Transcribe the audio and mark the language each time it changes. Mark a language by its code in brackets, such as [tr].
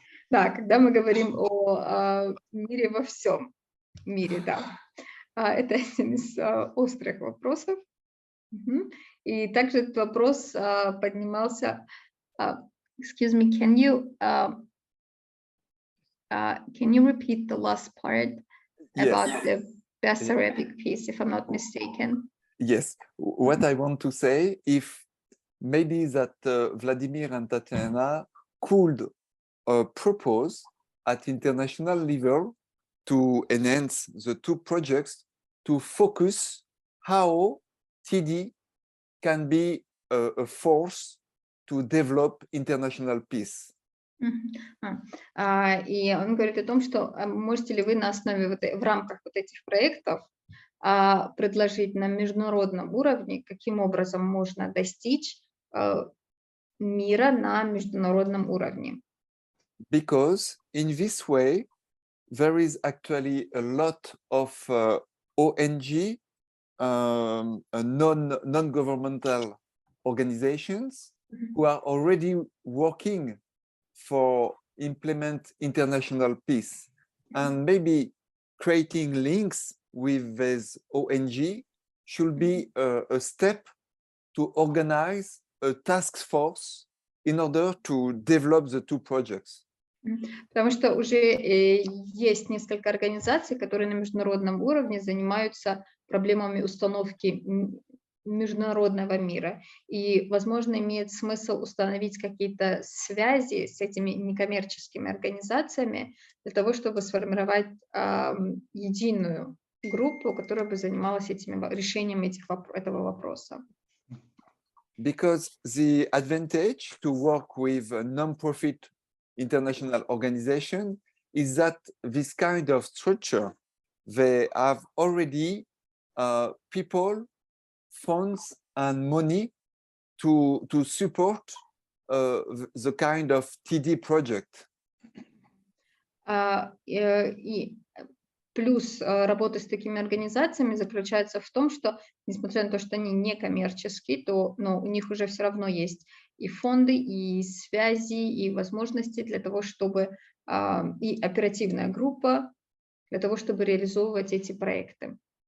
[ru] Да, когда мы говорим о мире во всем мире, да. Это один из острых вопросов. И также этот вопрос поднимался. [en] Excuse me, can you repeat the last part about the Basarabic piece, if I'm not mistaken? Yes. What I want to say, if maybe that Vladimir and Tatiana could propose at international level to enhance the two projects to focus how TD can be a force to develop international peace. [ru] И он говорит о том, что можете ли вы на основе в рамках вот этих проектов предложить на международном уровне, каким образом можно достичь мира на международном уровне. [en] Because in this way, there is actually a lot of ONG, non-governmental organizations who are already working for implement international peace, and maybe creating links with this ONG should be a step to organize a task force in order to develop the two projects. [ru] Потому что уже есть несколько организаций, которые на международном уровне занимаются проблемами установки международного мира. И, возможно, имеет смысл установить какие-то связи с этими некоммерческими организациями для того, чтобы сформировать единую группу, которая бы занималась решением этого вопроса. [en] Because the advantage to work with a non-profit international organization is that this kind of structure, they have already people, funds and money to support the kind of TD project. [ru] И плюс работы с такими организациями заключается в том, что, несмотря на то, что они некоммерческие, то у них уже все равно есть и фонды, и связи, и возможности для того, чтобы и оперативная группа для того, чтобы реализовывать эти проекты.